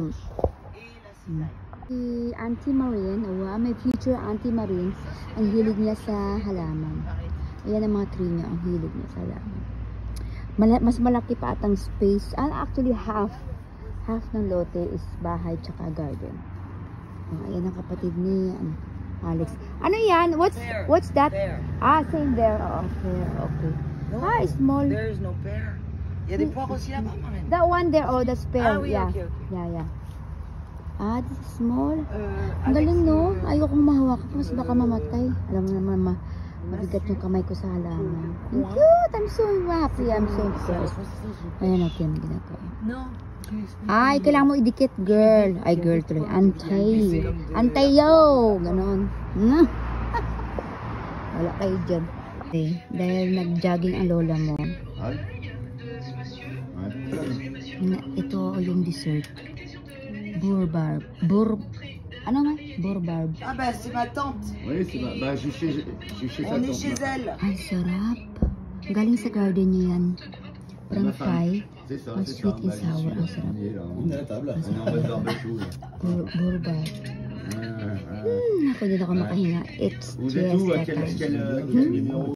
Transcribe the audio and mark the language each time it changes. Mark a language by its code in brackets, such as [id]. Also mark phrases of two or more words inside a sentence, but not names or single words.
[tl] Si Auntie Marine, may future Auntie Marine, ang hilig niya sa halaman. Ayan ang mga tree niya, ang hilig niya sa halaman. Mas malaki pa atang space. Actually, half ng lote is bahay tsaka garden. Ayan ang kapatid ni Alex. Ano yan? [en] What's that? Pear. Same there. Okay. No, Small. There is no pear. [fr] Il y a des poires aussi là-bas, Marine. [en] That one there, that's pear. [fr] Oui, [en] Yeah. okay. Yeah. This is small. [tl] Ang galing, no? Ayokong mahawakan kasi baka mamatay. Alam mo naman, mabigat yung kamay ko sa halaman. Ang cute! [en] I'm so happy. I'm so impressed. [tl] Ayan natin ginagawa. No. Kailangan mo idikit, girl. Ay, girl tuloy. Antay yo! Ganon. Wala kayo dyan. Dahil nag-jogging ang lola mo. Ito yung dessert. Bourbarbe. Ano nga? Bourbarbe. [fr] Ah bah c'est ma tante. Oui, c'est bah, je suis chez sa On est tante. chez elle. [tl] Ang sarap. Galing sa garden niya yan. Parang pie. [fr] C'est ça, [tl] Ang [fr] c'est [en] sweet [fr] ça. [en] and sour. [tl] Ang sarap. [fr] On est à la table. On est en mode barbecue. [tl] Bourbarbe. Ako din ako makahinga. [en] It's [fr] Vous êtes où? [en] siesta [fr] À quel [en] time. [fr] numéro?